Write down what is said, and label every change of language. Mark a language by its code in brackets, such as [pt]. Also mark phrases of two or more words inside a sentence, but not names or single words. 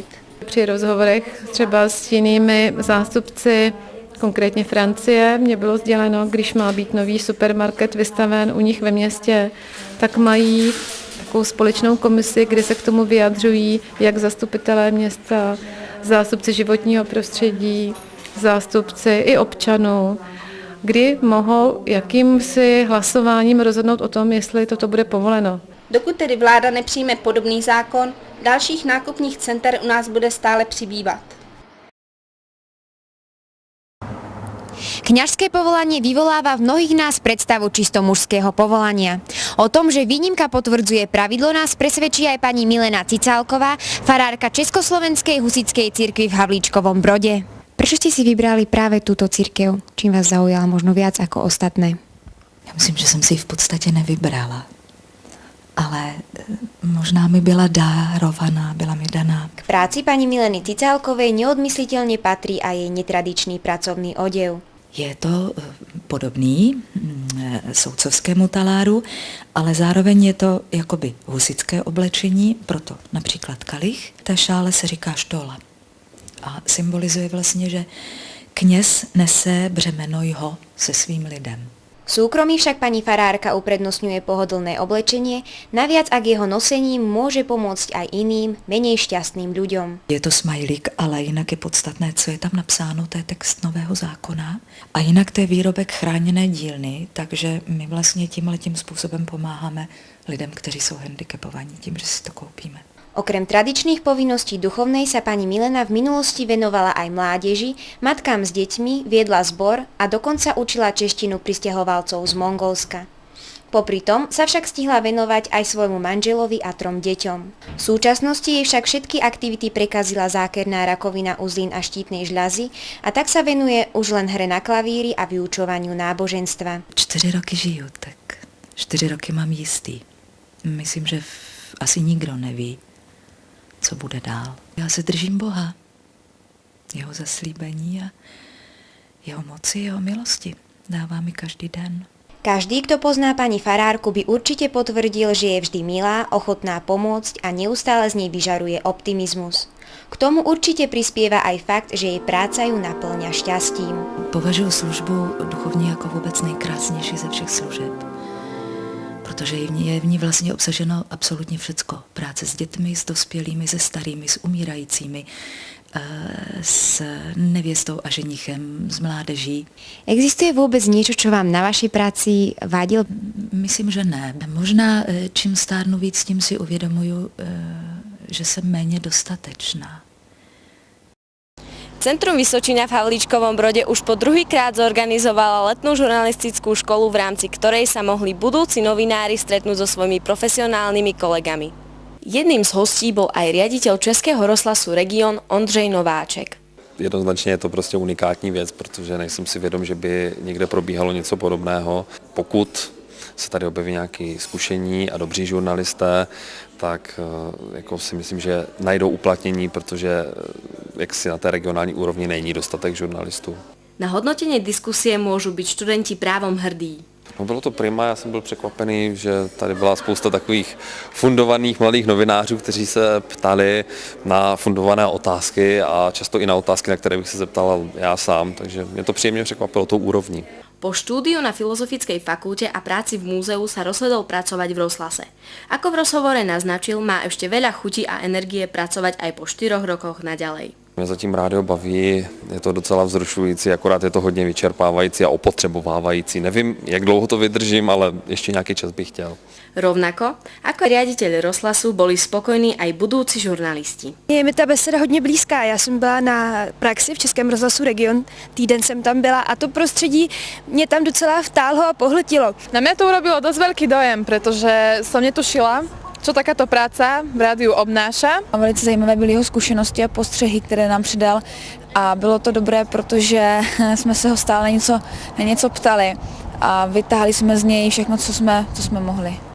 [cs] Při rozhovorech třeba s jinými zástupci, konkrétně Francie, mě bylo sděleno, když má být nový supermarket vystaven u nich ve městě, tak mají takovou společnou komisi, kde se k tomu vyjadřují jak zastupitelé města, zástupci životního prostředí, zástupci i občanů, kdy mohou jakýmsi hlasováním rozhodnout o tom, jestli toto bude povoleno. Dokud tedy vláda nepřijme podobný zákon, dalších nákupních center u nás bude stále přibývat. [sk] Kňažské povolanie vyvoláva v mnohých nás predstavu čisto mužského povolania. O tom, že výnimka potvrdzuje pravidlo, nás presvedčí aj pani Milena Cicálková, farárka Československej husitskej cirkvi v Havlíčkovom Brode. Prečo ste si vybrali práve túto cirkev? Čím vás zaujala možno viac ako ostatné? [cs] Já myslím, že jsem si ji v podstatě nevybrala, ale možná mi byla dárovaná, byla mi daná. [sk] K práci pani Mileny Cicálkovej neodmysliteľne patrí aj jej netradičný pracovný odev. [cs] Je to podobný soudcovskému taláru, ale zároveň je to jakoby husitské oblečení, proto například kalich. Té šále se říká štola a symbolizuje vlastně, že kněz nese břemeno jeho se svým lidem. [sk] V súkromí však pani farárka uprednostňuje pohodlné oblečenie, naviac ak jeho nosením môže pomôcť aj iným, menej šťastným ľuďom. [cs] Je to smajlík, ale jinak je podstatné, co je tam napsáno, to je text nového zákona. A jinak to je výrobek chráněné dílny, takže my vlastně tímhletím způsobem pomáháme lidem, kteří jsou handicapovaní, tím, že si to koupíme. [sk] Okrem tradičných povinností duchovnej sa pani Milena v minulosti venovala aj mládeži, matkám s deťmi, viedla zbor a dokonca učila češtinu prisťahovalcov z Mongolska. Popri tom sa však stihla venovať aj svojmu manželovi a 3 deťom. V súčasnosti jej však všetky aktivity prekazila zákerná rakovina uzlín a štítnej žľazy a tak sa venuje už len hre na klavíri a vyučovaniu náboženstva. [cs] 4 roky žiju, tak 4 roky mám jistý. Myslím, že asi nikdo neví, co bude dál. Já se držím Boha, jeho zaslíbení a jeho moci, jeho milosti. Dává mi každý den. [sk] Každý, kto pozná pani farárku, by určite potvrdil, že je vždy milá, ochotná pomôcť a neustále z nej vyžaruje optimizmus. K tomu určite prispieva aj fakt, že jej práca ju naplňa šťastím. [cs] Považuji službu duchovní jako vůbec nejkrásnější ze všech služeb. Protože je v ní vlastně obsaženo absolutně všecko. Práce s dětmi, s dospělými, se starými, s umírajícími, s nevěstou a ženichem, s mládeží. [sk] Existuje vůbec niečo, čo vám na vašej práci vadilo? [cs] Myslím, že ne. Možná čím stárnu víc, tím si uvědomuju, že jsem méně dostatečná. [sk] Centrum Vysočina v Havlíčkovom Brode už po druhýkrát zorganizovala letnú žurnalistickú školu, v rámci ktorej sa mohli budúci novinári stretnúť so svojimi profesionálnymi kolegami. Jedným z hostí bol aj riaditeľ Českého rozhlasu Region Ondřej Nováček. [cs] Jednoznačně je to prostě unikátní věc, protože nejsem si vědom, že by někde probíhalo něco podobného. Pokud se tady objeví nějaký zkušení a dobří žurnalisté, tak jako si myslím, že najdou uplatnění, protože jaksi na té regionální úrovni není dostatek žurnalistů. [sk] Na hodnotenie diskusie môžu byť študenti právom hrdí. [cs] No bylo to prima, já jsem byl překvapený, že tady byla spousta takových fundovaných mladých novinářů, kteří se ptali na fundované otázky a často i na otázky, na které bych se zeptal já sám, takže mě to příjemně překvapilo tou úrovní. [sk] Po štúdiu na Filozofickej fakulte a práci v múzeu sa rozhodol pracovať v rozhlase. Ako v rozhovore naznačil, má ešte veľa chuti a energie pracovať aj po 4 rokoch naďalej. [cs] Mě zatím rádio baví, je to docela vzrušující, akorát je to hodně vyčerpávající a opotřebovávající. Nevím, jak dlouho to vydržím, ale ještě nějaký čas bych chtěl. [sk] Rovnako ako riaditeľ rozhlasu boli spokojní aj budúci žurnalisti. [cs] Je mi ta beseda hodně blízká. Já jsem byla na praxi v Českém rozhlasu Region, týden jsem tam byla a to prostředí mě tam docela vtáhlo a pohltilo. [sk] Na mňa to urobilo dosť veľký dojem, pretože som netušila, co takáto práca v rádiu obnáša. [cs] Velice zajímavé byly jeho zkušenosti a postřehy, které nám předal a bylo to dobré, protože jsme se ho stále na něco ptali a vytáhli jsme z něj všechno, co jsme mohli.